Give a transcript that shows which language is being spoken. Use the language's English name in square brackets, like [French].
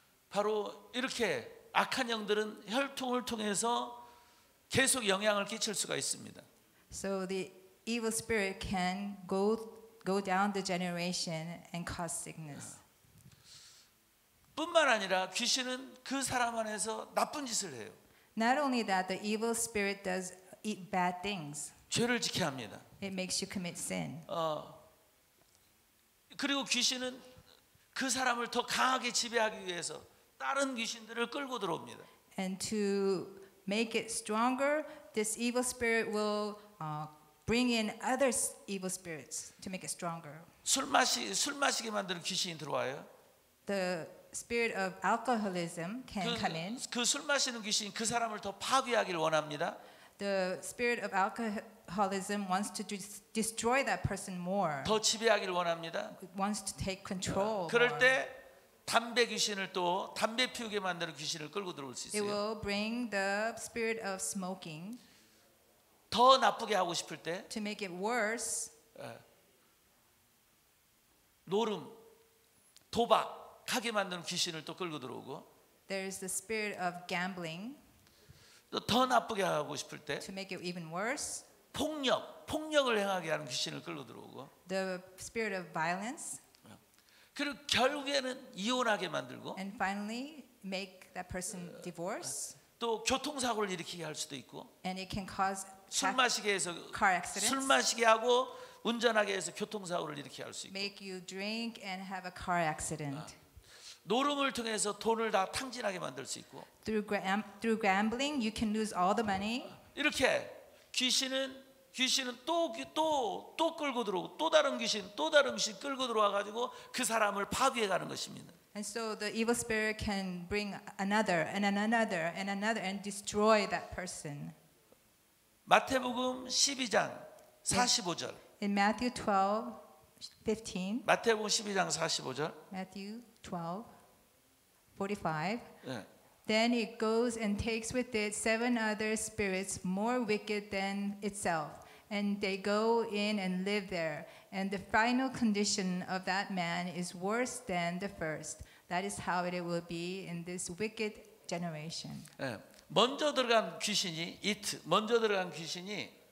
[Korean] 바로 이렇게 악한 영들은 혈통을 통해서 계속 영향을 끼칠 수가 있습니다. [English] So the evil spirit can go down the generation and cause sickness. [Korean] 뿐만 아니라 귀신은 그 사람 안에서 나쁜 짓을 해요. [English] Not only that, the evil spirit does eat bad things. [Korean] 죄를 지게 합니다. [English] It makes you commit sin. [Korean] 그리고 귀신은 그 사람을 더 강하게 지배하기 위해서 다른 귀신들을 끌고 들어옵니다. [English] And to make it stronger, this evil spirit will bring in other evil spirits to make it stronger. [Korean] 술 마시게 만드는 귀신이 들어와요. [English] The spirit of alcoholism can come in. [Korean] 그 술 마시는 귀신이 그 사람을 더 파괴하기를 원합니다. [English] The spirit of alcoholism wants to destroy that person more. [Korean] 더 지배하기를 원합니다. [English] It wants to take control. [Korean] 그럴 [English] more. [Korean] 때 담배 귀신을 또 담배 피우게 만드는 귀신을 끌고 들어올 수 [English] It [Korean] 있어요. [English] will bring the spirit of smoking [Korean] 더 나쁘게 하고 싶을 때 [English] to make it worse. [Korean] 노름, 도박하게 만드는 귀신을 또 끌고 들어오고 [English] There's the spirit of gambling [Korean] 또 더 나쁘게 하고 싶을 때 [English] to make it even worse. [Korean] 폭력을 행하게 하는 귀신을 끌고 들어오고 [English] The spirit of violence. [Korean] 그리고 결국에는 이혼하게 만들고 [English] And finally, make that person divorce. [Korean] 또 교통사고를 일으키게 할 수도 있고 [English] And it can cause [Korean] 술 마시게 해서 [English] car accidents. [Korean] 술 마시게 하고 운전하게 해서 교통사고를 일으키게 할 수 있고 [English] Make you drink and have a car accident. [Korean] 노름을 통해서 돈을 다 탕진하게 만들 수 있고 [English] Through gambling, you can lose all the money. [Korean] 이렇게 귀신은 또 끌고 들어오고 또 다른 귀신 끌고 들어와 가지고 그 사람을 파괴해 가는 것입니다. [English] And so the evil spirit can bring another and another and another and destroy that person. [Korean] 마태복음 12장 45절. [English] In Matthew 12:15, [Korean] 마태복음 12장 45절. [English] Matthew 12:45. [Korean] 네. [English] Then it goes and takes with it 7 other spirits more wicked than itself, and they go in and live there. And the final condition of that man is worse than the first. That is how it will be in this wicked generation. [Korean] 네. 먼저 들어간 귀신이 먼저 들어간 귀신이